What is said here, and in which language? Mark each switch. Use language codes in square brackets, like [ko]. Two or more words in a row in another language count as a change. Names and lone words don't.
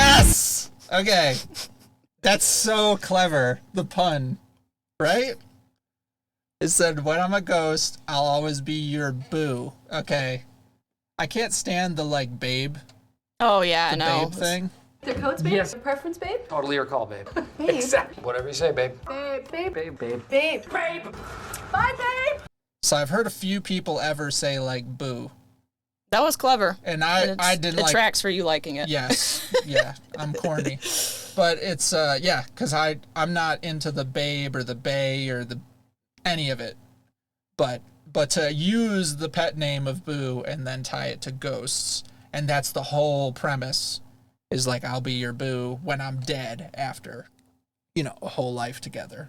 [en] Yes. Okay. That's so clever. The pun. Right? It said, when I'm a ghost, I'll always be your boo. Okay. I can't stand the, like, babe, oh, yeah, I the know. babe thing. Their codes, babe? Yes. Their preference, babe? Totally your call, babe. Babe. Exactly. Whatever you say, babe. Babe, babe, Babe, babe. babe, babe. Bye, babe. So I've heard a few people ever say, like, boo. That was clever. And And I didn't it like... tracks for you liking it. Yes. Yeah. I'm corny. But it's, yeah, because I'm not into the babe or the bae or the any of it. But to use the pet name of Boo and then tie it to ghosts, and that's the whole premise, is like, I'll be your boo when I'm dead after, you know, a whole life together.